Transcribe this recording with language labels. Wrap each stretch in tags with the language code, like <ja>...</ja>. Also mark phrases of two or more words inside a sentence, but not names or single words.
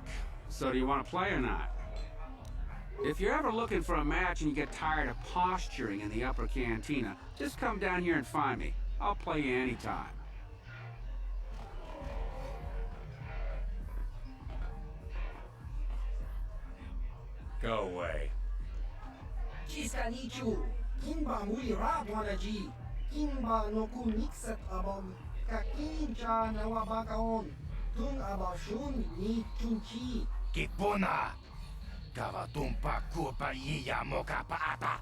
<en>So do you want to play or not? If you're ever looking for a match and you get tired of posturing in the Upper Cantina, just come down here and find me. I'll play you anytime. Go away. Chisanichu, Kimba muli rapwanaji, Kimba no kunikset abog, Kakincha na wabakaon, Tung abashun ni chunchi. Kipuna, Kavatumpa kulpa iya moka paata.</en>